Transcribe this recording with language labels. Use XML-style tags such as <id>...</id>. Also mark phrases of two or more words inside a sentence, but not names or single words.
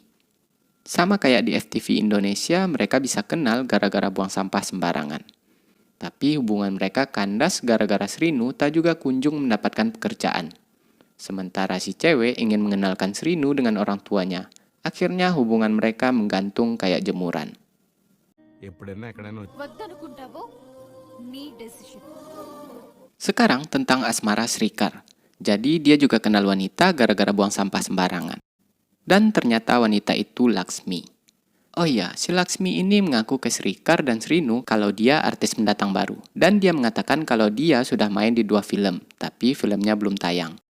<id>Sama kayak di FTV Indonesia, mereka bisa kenal gara-gara buang sampah sembarangan. Tapi hubungan mereka kandas gara-gara Srinu tak juga kunjung mendapatkan pekerjaan. Sementara si cewek ingin mengenalkan Srinu dengan orang tuanya. Akhirnya hubungan mereka menggantung kayak jemuran.</id> <te>ఎప్పుడైనా ఎక్కడైనా వద్దనుకుంటావో నీ డెసిషన్.</te> <id>Sekarang tentang asmara Srikar. Jadi dia juga kenal wanita gara-gara buang sampah sembarangan. Dan ternyata wanita itu Laksmi. Oh iya, si Laksmi ini mengaku ke Srikar dan Srinu kalau dia artis pendatang baru. Dan dia mengatakan kalau dia sudah main di 2 film, tapi filmnya belum tayang.</id>